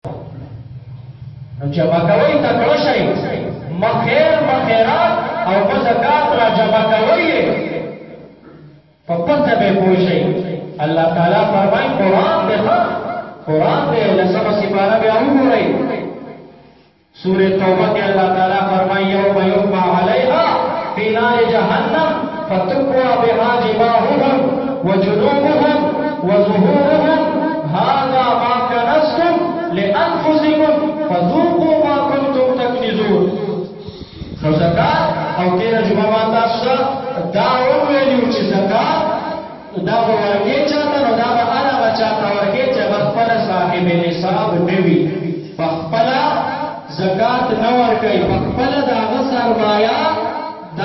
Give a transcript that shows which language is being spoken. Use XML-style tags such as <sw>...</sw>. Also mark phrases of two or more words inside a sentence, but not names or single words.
<ps>جمع کوي تکړه شئ مخیر مخیرات او په زکات را جمع کوي په پته به پوه شئ الله تعالی فرمایي قرآن دې لسمه سپاره بیا وګورئ سورة توبہ کے اللہ تعالیٰ فرمائی</ps> <ar>یوم یحمى علیہا فی نار جہنم فتکوى بها جباہهم وجنوبهم وظهورهم هذا ما كنزتم لأنفسكم فذوقوا ما كنتم تكنزون</ar> <ps>نو زکات او تیرا جمعه تاسو دا ویلو چې زکات دا ورکه چاته نو دا به هغه چاته ورکه چې خپل صاحب نصاب نیوي خپل زکات نور کوي خپل دا سرمایا دا</ps>